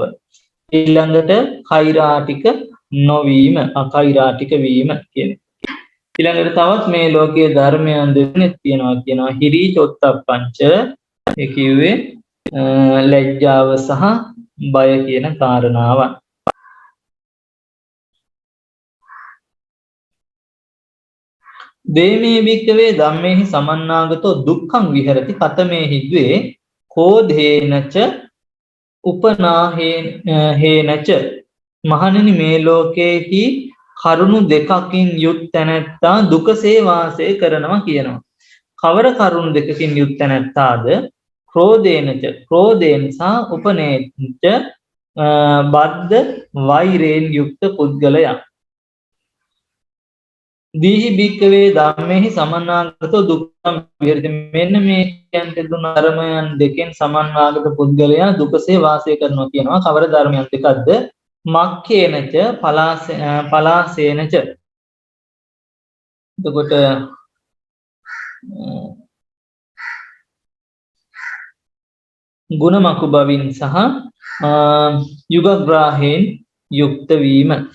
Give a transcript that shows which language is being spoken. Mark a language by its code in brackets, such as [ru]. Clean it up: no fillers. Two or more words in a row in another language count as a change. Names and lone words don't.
[si] ඊළඟට කෛරාටික නොවීම, අකෛරාටික වීම කියන්නේ. ඊළඟට තවත් මේ ලෝකයේ ධර්මයන් දෙකක් තියෙනවා කියනවා [pi] හිරි චොත්තප්පංච. [si] ඒ කිව්වේ ලැජ්ජාව සහ බය කියන කාරණාවන්. [pi] දේමේ භික්ඛවේ ධම්මේහි සමන්නාගතෝ දුක්ඛං විහෙරති කතමේහි ද්වේ කෝධේනච උපනාහේනච. [si] මහණෙනි මේ ලෝකේහි කරුණු දෙකකින් යුත් තැනැත්තා දුකසේ වාසය කරනවා කියනවා. කවර කරුණු දෙකකින් යුත් තැනැත්තාද? ක්‍රෝධේනච ක්‍රෝධයෙන් සහ උපනේච බද්ධ වෛරයෙන් යුක්ත පුද්ගලයා. [pi] දීහි භික්ඛවේ ධම්මේහි සමන්නාගතෝ දුක්ඛං විහෙරති. [si] මෙන්න මේ කියන්ට දුන ධර්මයන් දෙකෙන් සමන්වාගත පුද්ගලයා දුකසේ වාසය කරනවා කියනවා. කවර ධර්මයන් දෙකක්ද? [pi] මක්ඛේනච පලාසේනච. [si] එතකොට ගුණමකු බවින් සහ යුගග්‍රාහයෙන් යුක්ත වීම.